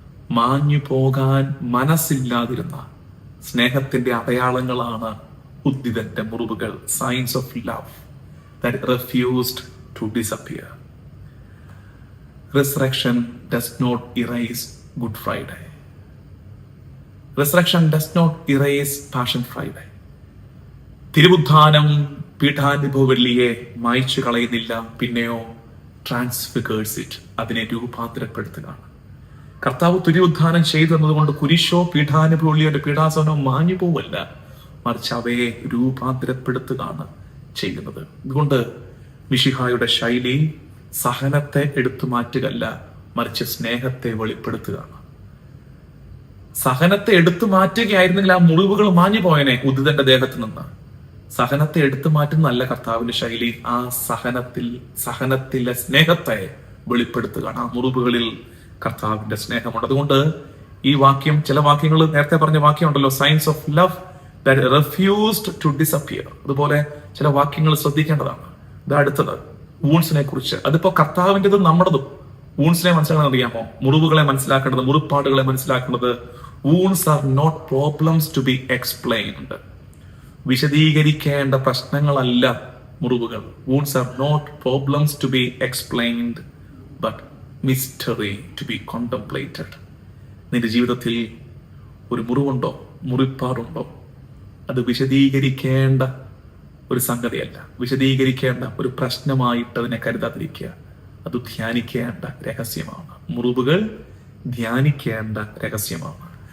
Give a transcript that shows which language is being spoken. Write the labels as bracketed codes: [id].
[ml] മാഞ്ഞു പോകാൻ മനസ്സില്ലാതിരുന്ന സ്നേഹത്തിന്റെ അടയാളങ്ങളാണ് ഉദ്ധിതന്റെ മുറിവുകൾ. [en] Signs of love that refused to disappear. Resurrection does not erase Good Friday. Resurrection does not erase Passion Friday. [ml] തിരുവുദ്ധാനം പീഠാനുഭവവെള്ളിയെ മായ്ച്ചു കളയുന്നില്ല, പിന്നെയോ [en] transfigures it, [ml] അതിനെ രൂപാന്തരപ്പെടുത്തുകയാണ്. കർത്താവ് തിരുവുദ്ധാനം ചെയ്തു എന്നതുകൊണ്ട് കുരിശോ പീഠാനുഭവവെള്ളിയുടെ പീഠാസനോ മാഞ്ഞു പോവല്ല, മറിച്ച് അവയെ രൂപാന്തരപ്പെടുത്തുകയാണ് ചെയ്യുന്നത്. അതുകൊണ്ട് മിശിഹായുടെ ശൈലി സഹനത്തെ എടുത്തു മാറ്റുകയല്ല, മറിച്ച് സ്നേഹത്തെ വെളിപ്പെടുത്തുകയാണ്. സഹനത്തെ എടുത്തു മാറ്റുകയായിരുന്നെങ്കിൽ ആ മുറിവുകൾ മാഞ്ഞു പോയനെ ഉദ്ധിതന്റെ ദേഹത്ത് നിന്ന്. സഹനത്തെ എടുത്തു മാറ്റുന്നതല്ല കർത്താവിന്റെ ശൈലി. ആ സഹനത്തിലെ സ്നേഹത്തെ വെളിപ്പെടുത്തുകയാണ്. ആ മുറിവുകളിൽ കർത്താവിന്റെ സ്നേഹമുണ്ട്. അതുകൊണ്ട് ഈ വാക്യം, ചില വാക്യങ്ങൾ നേരത്തെ പറഞ്ഞ വാക്യം ഉണ്ടല്ലോ, [en] Signs of love that refused to disappear. [ml] അതുപോലെ ചില വാക്യങ്ങൾ ശ്രദ്ധിക്കേണ്ടതാണ്. ഇത് അടുത്തത് വൂൺസിനെ കുറിച്ച്. അതിപ്പോ കർത്താവിൻ്റെതും നമ്മുടേതും. വൂൺസിനെ മനസ്സിലാക്കാൻ അറിയാമോ? മുറിവുകളെ മനസ്സിലാക്കേണ്ടത്, മുറിപ്പാടുകളെ മനസ്സിലാക്കേണ്ടത്. [en] wounds are not problems to be explained. [ml] വിശദീകരിക്കേണ്ട പ്രശ്നങ്ങളല്ല മുറിവുകൾ. [en] wounds are not problems to be explained, but mystery to be contemplated. [ml] നിന്റെ ജീവിതത്തിൽ ഒരു മുറിവുണ്ടോ, മുറിപ്പാടുണ്ടോ? അത് വിശദീകരിക്കേണ്ട ഒരു സംഗതിയല്ല, വിശദീകരിക്കേണ്ട ഒരു പ്രശ്നമായിട്ട് അതിനെ കരുതാതിരിക്കുക. അത് ധ്യാനിക്കേണ്ട രഹസ്യമാണ്. മുറിവുകൾ ധ്യാനിക്കേണ്ട രഹസ്യമാണ്.